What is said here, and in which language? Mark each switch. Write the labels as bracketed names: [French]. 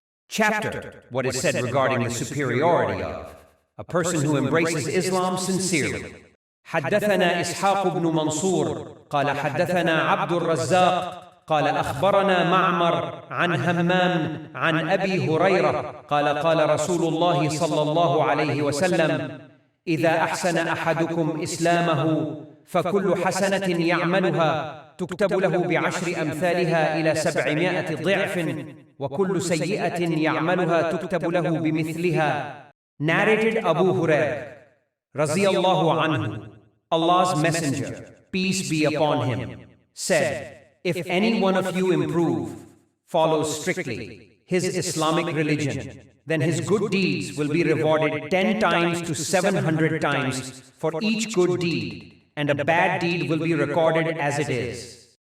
[English] Chapter, what is said regarding the superiority of a person who embraces Islam sincerely. [Arabic] حدثنا إسحاق بن منصور قال حدثنا عبد الرزاق قال أخبرنا معمر عن همام عن أبي هريرة قال قال رسول الله صلى الله عليه وسلم: إذا أحسن أحدكم إسلامه فكل حسنة يعملها تكتب له بعشر أمثالها إلى 700 ضعف وكل سيئة يعملها تكتب له بمثلها. [English] Narrated Abu Hurairah Raziyallahu anhu, Allah's Messenger, peace be upon him, said, if any one of you improve, follows strictly his Islamic religion, then his good deeds will be rewarded 10 times to 700 times for each good deed, and a bad deed will be recorded as it is.